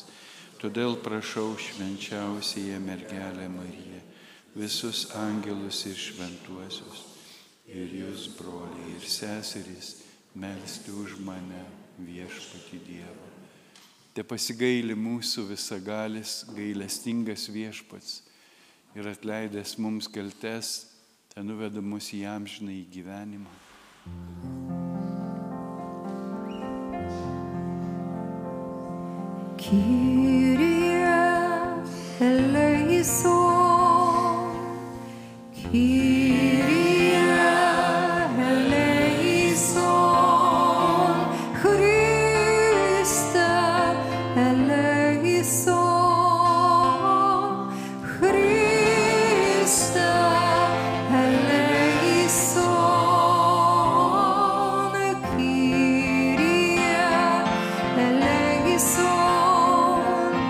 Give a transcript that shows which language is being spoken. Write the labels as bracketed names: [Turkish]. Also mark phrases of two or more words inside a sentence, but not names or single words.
[Lithuanian] Todėl prašau švenčiausiąją mergelę Mariją, visus angelus ir šventuosius, ir jūs, broliai ir seserys, melsti už mane viešpatį Dievą. Te pasigaili mūsų visagalis, gailestingas viešpats ir atleidęs mums kaltes, te nuveda mus į amžinąjį gyvenimą. [Greek] Κύριε ἐλέησον, Κύριε ἐλέησον, Χριστὲ ἐλέησον, Χριστὲ ἐλέησον, Κύριε ἐλέησον.